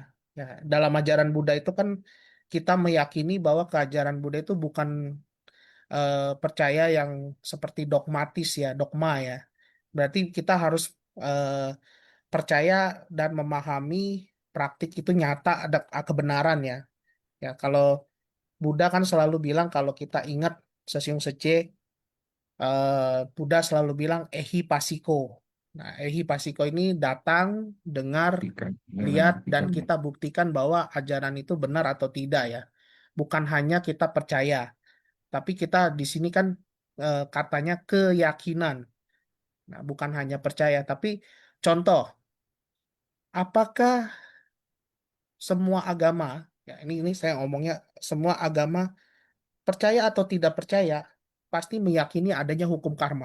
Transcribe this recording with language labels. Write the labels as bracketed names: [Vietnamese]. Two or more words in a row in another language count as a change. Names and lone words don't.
[Indonesian] Ya, dalam ajaran Buddha itu kan kita meyakini bahwa keajaran Buddha itu bukan percaya yang seperti dogmatis ya, dogma ya. Berarti kita harus eh, percaya dan memahami praktik itu nyata ada kebenaran ya. Ya, kalau Buddha kan selalu bilang kalau kita ingat Sasyung Sece, Buddha selalu bilang [Pali] ehi pasiko. [Indonesian] Nah, [Pali] ehi pasiko [Indonesian] ini datang, dengar, Buktikan. lihat, dan Buktikan. kita buktikan bahwa ajaran itu benar atau tidak ya. Bukan hanya kita percaya, tapi kita di sini kan katanya keyakinan. Nah, bukan hanya percaya, tapi contoh, apakah semua agama, ya ini saya ngomongnya semua agama percaya atau tidak percaya, pasti meyakini adanya hukum karma.